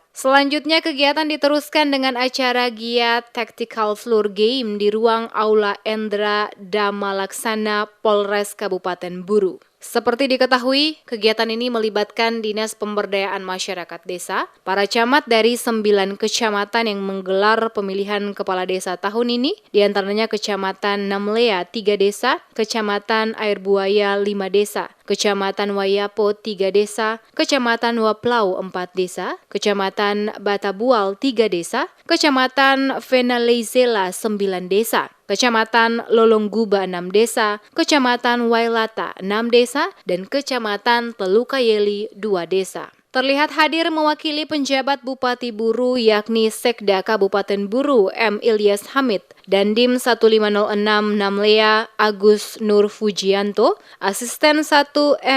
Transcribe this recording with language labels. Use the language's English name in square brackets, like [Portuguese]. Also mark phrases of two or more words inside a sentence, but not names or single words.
[Indonesian] Selanjutnya kegiatan diteruskan dengan acara giat [English] Tactical Floor Game [Indonesian] di ruang Aula Endra Dama Laksana Polres Kabupaten Buru. Seperti diketahui, kegiatan ini melibatkan Dinas Pemberdayaan Masyarakat Desa, para camat dari 9 kecamatan yang menggelar pemilihan kepala desa tahun ini, diantaranya Kecamatan Namlea 3 desa, Kecamatan Air Buaya 5 desa, Kecamatan Wayapo 3 desa, Kecamatan Waplau 4 desa, Kecamatan Batabual 3 desa, Kecamatan Venalezela 9 desa, Kecamatan Lolongguba 6 desa, Kecamatan Wailata 6 desa, dan Kecamatan Telukayeli 2 desa. Terlihat hadir mewakili penjabat Bupati Buru yakni Sekda Kabupaten Buru M. Ilyas Hamid, Dandim 1506 Namlea Agus Nur Fujianto, Asisten 1 M.